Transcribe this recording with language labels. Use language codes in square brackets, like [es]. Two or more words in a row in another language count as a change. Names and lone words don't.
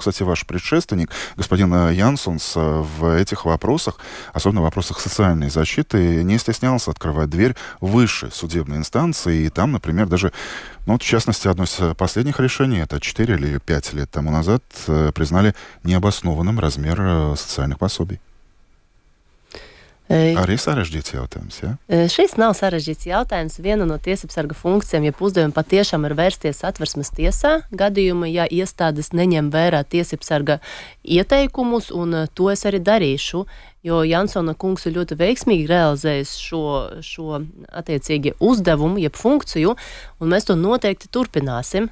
[ru] Кстати, ваш предшественник, господин Янсонс, в этих вопросах, особенно в вопросах социальной защиты, не стеснялся открывать дверь высшей судебной инстанции. И там, например, даже, в частности, одно из последних решений, это 4 или 5 лет тому назад, признали необоснованным размер социальных пособий. [lv] Arī sarežģīts jautājums, ja? Šis nav sarežģīts jautājums. Viena no tiesībsarga funkcijām, ja uzdevumi patiešām ir vērsties Satversmes tiesā, gadījumi, ja iestādes neņem vērā tiesībsarga ieteikumus, un to es arī darīšu, jo Jansona kungs ir ļoti veiksmīgi realizējis šo attiecīgi uzdevumu, jeb funkciju, un mēs to noteikti turpināsim.